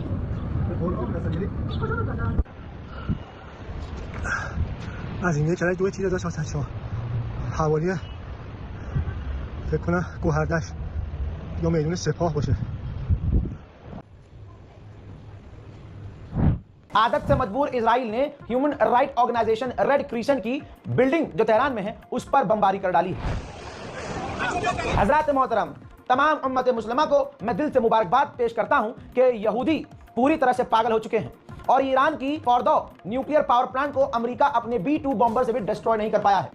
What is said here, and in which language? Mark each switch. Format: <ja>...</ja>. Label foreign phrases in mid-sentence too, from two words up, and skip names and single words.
<fa>از این کرای دو تیر داشت واسه شما حوالی فکر کنم گوهردش یا میدون سپاه باشه.</fa> <hi>आदत से मजबूर इजराइल ने</hi> <en>human right organization</en> <hi>रेड क्रिसेंट की बिल्डिंग जो तेहरान में है उस पर बमबारी कर डाली है। हजरात मोहतरम, तमाम उम्मत मुस्लिमा को मैं दिल से मुबारकबाद पेश करता हूं कि यहूदी पूरी तरह से पागल हो चुके हैं और ईरान की फॉर्दो</hi> <en>nuclear power plant</en> <hi>को अमेरिका अपने B-2 बॉम्बर से भी डिस्ट्रॉय नहीं कर पाया है।</hi>